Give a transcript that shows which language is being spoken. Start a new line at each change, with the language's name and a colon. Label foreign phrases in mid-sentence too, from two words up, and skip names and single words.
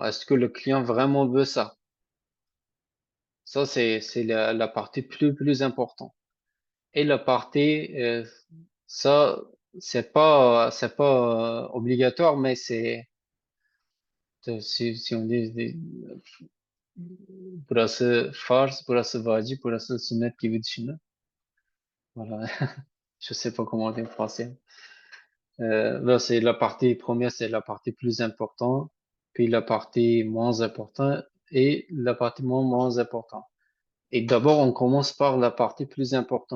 French: Est-ce que le client vraiment veut ça? Ça, c'est la partie plus importante. Et la partie, ça, c'est pas obligatoire, mais si on dit
Turkish: burası farz, burası vacip, burası sünnet gibi düşünün.
French: Voilà. Je sais pas comment dire en français. Là, c'est la partie première, c'est la partie plus importante, puis la partie moins importante et la partie moins importante. Et d'abord, on commence par la partie plus importante.